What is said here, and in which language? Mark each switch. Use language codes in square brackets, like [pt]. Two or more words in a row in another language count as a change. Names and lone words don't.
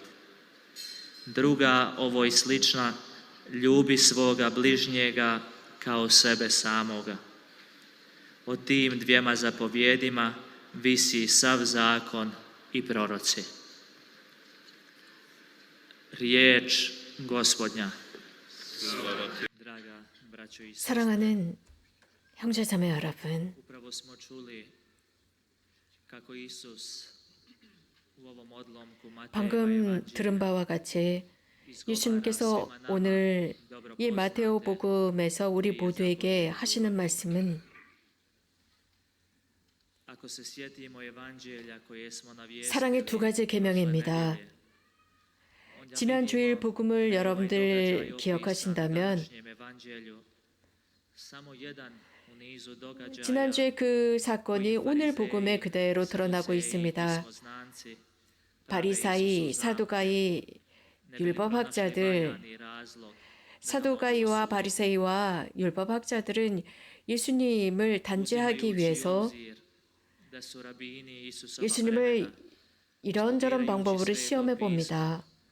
[hr] Druga ovoj slična: ljubi svoga bližnjega kao sebe samoga. O tim dvijema zapovjedima visi sav zakon i proroci. Riječ Gospodnja. Draga braćo i sestre, [ko] 사랑하는 형제자매 여러분, [hr] upravo smo čuli kako Isus u ovom odlomku Matejeva [ko] 방금 [hr] Evanđelja [ko] 들은 바와 같이 예수님께서 오늘 이 마테오 복음에서 우리 모두에게 하시는 말씀은 [hr] Ako se sjetimo Evanđelja koje smo navijestili, [ko] 사랑의 두 가지 계명입니다. 지난 주일 복음을 여러분들 기억하신다면 지난주에 그 사건이 오늘 복음에 그대로 드러나고 있습니다. 바리사이, 사두가이, 율법학자들, 사두가이와 바리새이와 율법학자들은 예수님을 단죄하기 위해서 예수님을 이런저런 방법으로 시험해 봅니다.